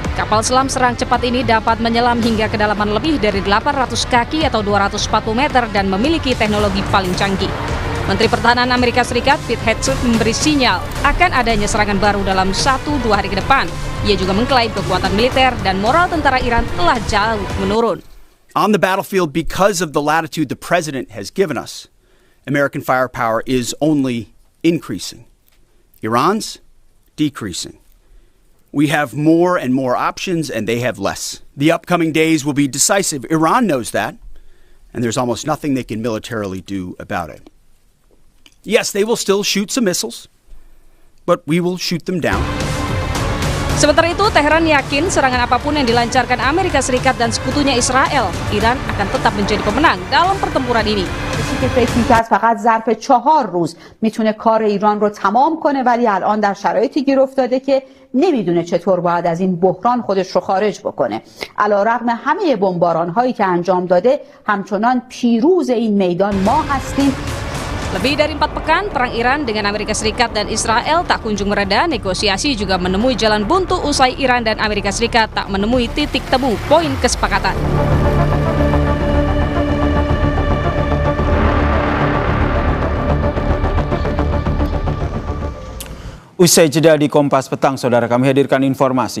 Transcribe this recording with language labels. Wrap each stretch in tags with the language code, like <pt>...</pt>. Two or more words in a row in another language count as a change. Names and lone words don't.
<id>Kapal selam serang cepat ini dapat menyelam hingga kedalaman lebih dari 800 kaki atau 240 meter dan memiliki teknologi paling canggih. Menteri Pertahanan Amerika Serikat Pete Hegseth memberi sinyal akan adanya serangan baru dalam 1-2 hari ke depan. Ia juga mengklaim kekuatan militer dan moral tentara Iran telah jauh menurun.</id> <en>On the battlefield, because of the latitude the president has given us, American firepower is only increasing. Iran's decreasing. We have more and more options, and they have less. The upcoming days will be decisive. Iran knows that, and there's almost nothing they can militarily do about it. Yes, they will still shoot some missiles, but we will shoot them down.</en> <id>Sementara itu, Teheran yakin serangan apapun yang dilancarkan Amerika Serikat dan sekutunya Israel, Iran akan tetap menjadi pemenang dalam pertempuran ini.</id> <fa>که فکر می‌کرد فقط ظرف 4 روز میتونه کار ایران رو تمام کنه، ولی الان در شرایطی گیر افتاده که نمیدونه چطور باید از این بحران خودش رو خارج بکنه. علیرغم همه بمباران‌هایی که انجام داده، همچنان پیروز این میدان ما هستیم.</fa> <id>Lebih dari 4 pekan, perang Iran dengan Amerika Serikat dan Israel tak kunjung mereda. Negosiasi juga menemui jalan buntu usai Iran dan Amerika Serikat tak menemui titik temu poin kesepakatan. Usai jeda di Kompas Petang, saudara, kami hadirkan informasi.</id>